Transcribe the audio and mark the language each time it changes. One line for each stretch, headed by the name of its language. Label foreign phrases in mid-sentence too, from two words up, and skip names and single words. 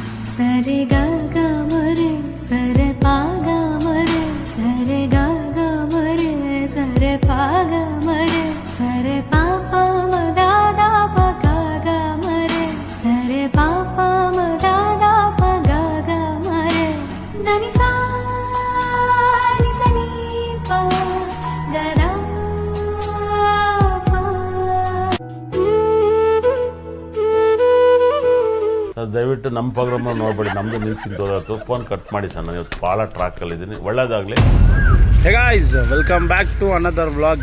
Kannada: ಸರಿ ಗ ಗ ಮರೆ ಸರೆ ಪಾ ಗ ಮರೆ ಸರೆ ಗ ಗ ಮರೆ ಸರೆ ಪಾ ಗ ಮರೆ ಸರೆ ಪಾ ಪಾ ಮ ದ ದ ಪ ಗ ಗ ಮರೆ ಸರೆ ಪಾ ಪಾ ಮ ದ ದ ಪ ಗ ಗ ಮರೆ ಧನಿ ಸಾ ನಿ ಸ ನಿ ಪ ಗ ದ ದಯವಿಟ್ಟು ನಮ್ಮ ಪ್ರೋಗ್ರಾಮ್ ನೋಡ್ಬೇಡಿ, ನಮ್ಮದು ನೀವು ತಿಂತೋದಾಯ್ತು.
English: phone cut
Kannada: ಮಾಡಿ ಸರ್, ನಾನು ಇವತ್ತು ಭಾಳ ಟ್ರ್ಯಾಕಲ್ಲಿದ್ದೀನಿ. ಒಳ್ಳೇದಾಗಲಿ.
English: hey guys, welcome back to another vlog.